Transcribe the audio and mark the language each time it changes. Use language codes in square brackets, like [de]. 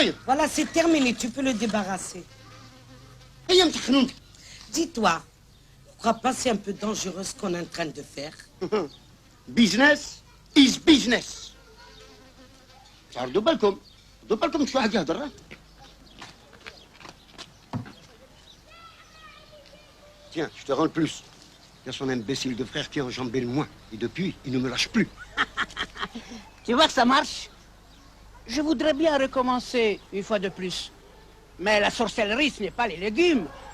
[fr] Voilà, c'est terminé, tu peux le débarrasser. Dis-toi, tu crois pas c'est un peu dangereux ce qu'on est en train de faire? [en] Business is business. [ar] تعرضوا بالكم شو واحد يهضر. [fr] Tiens, je te rends le plus. Il y a son imbécile de frère qui a enjambé le moins. Et depuis, il ne me lâche plus. Tu vois que ça marche? Je voudrais bien recommencer une fois de plus. Mais la sorcellerie, ce n'est pas les légumes.